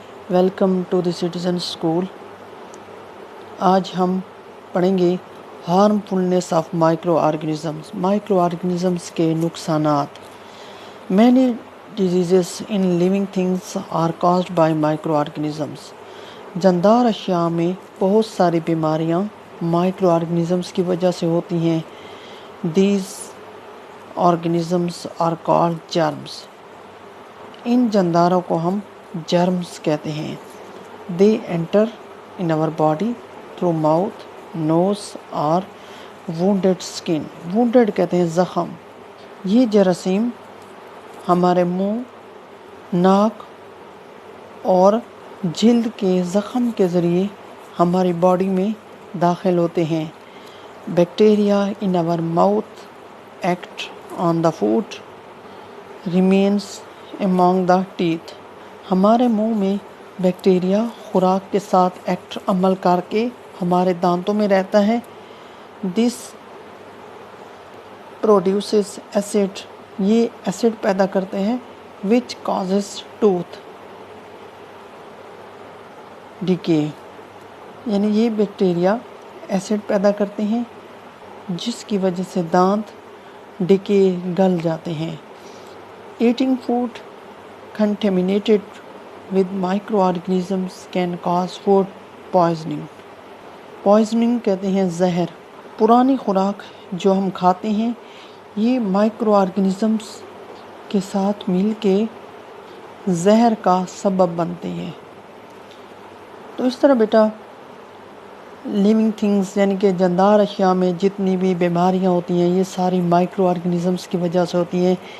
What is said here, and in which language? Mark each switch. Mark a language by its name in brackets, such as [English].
[English] Welcome to the citizen school. [Urdu] آج ہم پڑھیں گے [English] harmfulness of microorganisms [Urdu] کے نقصانات. [English] Many diseases in living things are caused by microorganisms. [Urdu] جاندار اشیاء میں بہت ساری بیماریاں مائکرو آرگنزمس کی وجہ سے ہوتی ہیں. [English] These organisms are called germs. [Urdu] ان جانداروں کو ہم جرمز کہتے ہیں. [English] They enter in our body through mouth, nose or wounded skin. [Urdu] Wounded کہتے ہیں زخم. یہ جراثیم ہمارے منہ، ناک اور جلد کے زخم کے ذریعے ہماری باڈی میں داخل ہوتے ہیں. [English] Bacteria in our mouth act on the food remains among the teeth. [Urdu] ہمارے منہ میں بیکٹیریا خوراک کے ساتھ عمل کر کے ہمارے دانتوں میں رہتا ہے. [English] This produces acid. [Urdu] یہ ایسڈ پیدا کرتے ہیں [English] which causes tooth decay. [Urdu] یعنی یہ بیکٹیریا ایسڈ پیدا کرتے ہیں جس کی وجہ سے دانت ڈکے گل جاتے ہیں. [English] Eating food contaminated with microorganisms can cause food poisoning. [Urdu] Poisoning کہتے ہیں زہر. پرانی خوراک جو ہم کھاتے ہیں یہ مائکرو آرگنزمس کے ساتھ مل کے زہر کا سبب بنتے ہیں. تو اس طرح بیٹا لیونگ تھنگس یعنی کہ جاندار اشیاء میں جتنی بھی بیماریاں ہوتی ہیں یہ ساری مائکرو آرگنزمس کی وجہ سے ہوتی ہیں.